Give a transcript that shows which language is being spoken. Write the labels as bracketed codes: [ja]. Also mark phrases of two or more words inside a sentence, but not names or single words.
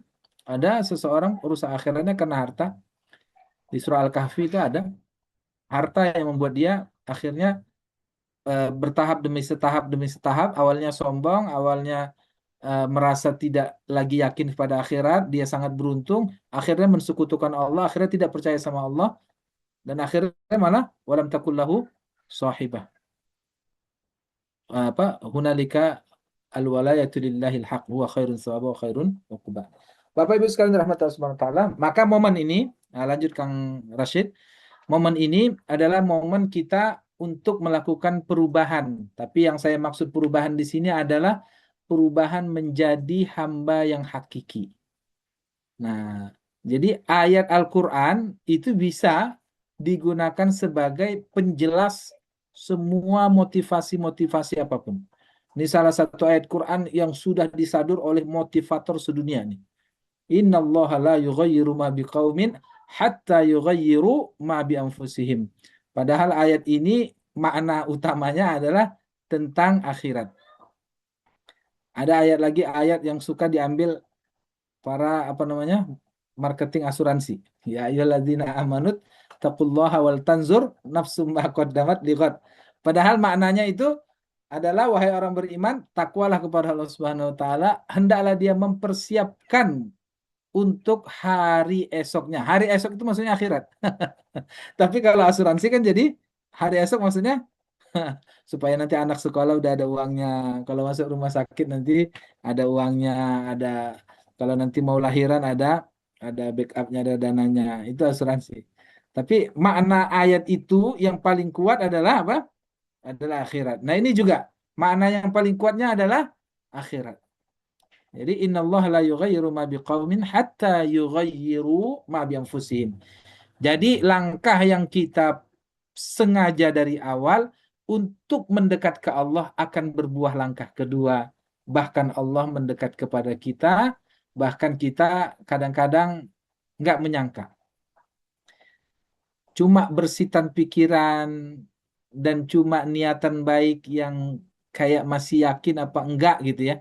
[id] Ada seseorang rusak akhiratnya karena harta. Di surah Al-Kahfi itu ada harta yang membuat dia akhirnya bertahap demi setahap, awalnya sombong, awalnya merasa tidak lagi yakin pada akhirat, dia sangat beruntung, akhirnya mensekutukan Allah, akhirnya tidak percaya sama Allah, dan akhirnya malah [ar] ولم تكن له صاحبة. أبا هنالك الولاية لله الحق هو خير ثوابا وخير عقبا. [id] Bapak Ibu sekalian rahmati Allah [ar] سبحانه وتعالى, [id] maka momen ini, nah lanjut Kang Rashid, momen ini adalah momen kita untuk melakukan perubahan. Tapi yang saya maksud perubahan di sini adalah perubahan menjadi hamba yang hakiki. Nah, jadi ayat Al-Quran itu bisa digunakan sebagai penjelas semua motivasi-motivasi apapun. Ini salah satu ayat Quran yang sudah disadur oleh motivator sedunia nih. [ar] إن الله لا يغير ما بقوم حتى يغيروا ما بأنفسهم. [id] Padahal ayat ini makna utamanya adalah tentang akhirat. Ada ayat lagi, ayat yang suka diambil para apa namanya marketing asuransi. [ar] يا أيها الذين آمنوا اتقوا الله ولتنظر نفس ما قدمت لغد. [id] Padahal maknanya itu adalah wahai orang beriman, takwalah kepada Allah [ar] سبحانه وتعالى, [id] hendaklah dia mempersiapkan untuk hari esoknya. Hari esok itu maksudnya akhirat. Tapi kalau asuransi kan jadi hari esok maksudnya supaya nanti anak sekolah udah ada uangnya. Kalau masuk rumah sakit nanti ada uangnya, ada kalau nanti mau lahiran ada backupnya, ada dananya. Itu asuransi. Tapi makna ayat itu yang paling kuat adalah apa? Adalah akhirat. Nah, ini juga makna yang paling kuatnya adalah akhirat. Jadi [ar] إن الله لا يغير ما بقوم حتى يغيروا ما بأنفسهم. [id] Jadi langkah yang kita sengaja dari awal untuk mendekat ke Allah akan berbuah langkah kedua. Bahkan Allah mendekat kepada kita, bahkan kita kadang-kadang nggak menyangka. Cuma bersitan pikiran dan cuma niatan baik yang kayak masih yakin apa enggak gitu ya.